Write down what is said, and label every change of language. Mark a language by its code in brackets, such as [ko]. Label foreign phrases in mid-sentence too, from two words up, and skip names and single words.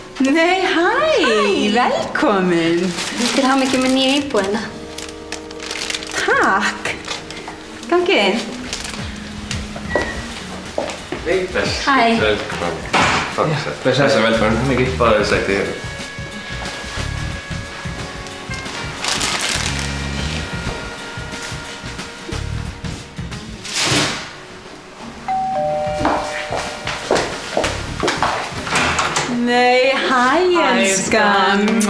[is] Nei, hæ, velkomin. Til hamingju með nýju íbúðina. Takk. Gangi inn. Hæ. [sv] Välkommen. Precis, välkommen. Mycket bara sagt det. [is] Nei, hæ, elskan.